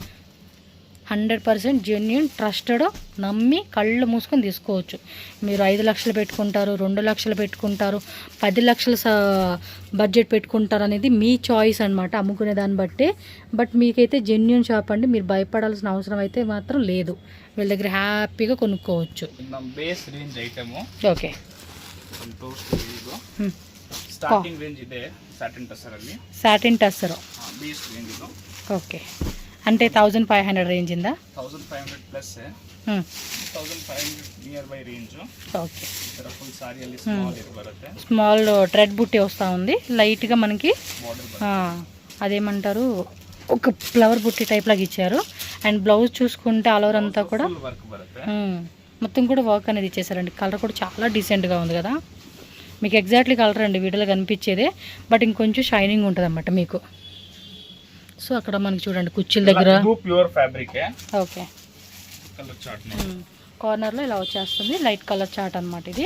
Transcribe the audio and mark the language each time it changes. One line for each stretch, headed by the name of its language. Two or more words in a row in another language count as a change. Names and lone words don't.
Telugu: 100%
English: genuine, trusted,
Telugu: నమ్మి కళ్ళు మూసుకొని తీసుకోవచ్చు. మీరు 5 లక్షలు పెట్టుకుంటారు, 2 లక్షలు పెట్టుకుంటారు, 10 లక్షల బడ్జెట్ పెట్టుకుంటారు అనేది మీ చాయిస్ అనమాట, అమ్ముకునే దాన్ని బట్టే. బట్ మీకైతే
English: genuine shop
Telugu: అండి, మీరు భయపడాల్సిన అవసరం అయితే మాత్రం లేదు. వీళ్ళ దగ్గర హ్యాపీగా కొనుక్కోవచ్చు.
English: base range item.
Telugu: ఓకే,
English: starting range
Kannada: ಇದೆ ಸ್ಯಾಟಿನ್ ಟಸರ್ ಅಲ್ಲಿ.
Telugu: సాటిన్ టస్సర్.
English: base range
Kannada: ಇದು.
Telugu: ఓకే, అంటే 1500 రేంజ్ ఇందా?
English: 1500 plus 1500 near by range.
Telugu: ఓకే,
Kannada: ಇದರ ಫುಲ್ ಸಾರಿಯಲ್ಲಿ ಸ್ಮಾಲ್ ಇದು ಬರುತ್ತೆ.
English: small thread
Telugu: బుట్టి వస్తూ ఉంది, లైట్గా మనకి బార్డర్ అదేమంటారు ఒక ఫ్లవర్ బుట్టి టైప్ లాగా ఇచ్చారు. అండ్ బ్లౌజ్ చూసుకుంటే
English: all over
Telugu: అంతా కూడా
English: full work
Kannada: ಬರುತ್ತೆ.
Telugu: మొత్తం కూడా వర్క్ అనేది ఇచ్చేసారండి. కలర్ కూడా చాలా డీసెంట్గా ఉంది కదా, మీకు
English: exactly color
Telugu: అండి వీడియోలో కనిపించేదే, బట్ ఇంకొంచెం షైనింగ్ ఉంటుంది అన్నమాట మీకు. సో అక్కడ మనకి చూడండి కుర్చీల దగ్గర
English: pure fabric.
Telugu: ఓకే,
English: color chart
Telugu: కార్నర్లో ఇలా వచ్చేస్తుంది
English: light color chart
Telugu: అనమాట ఇది.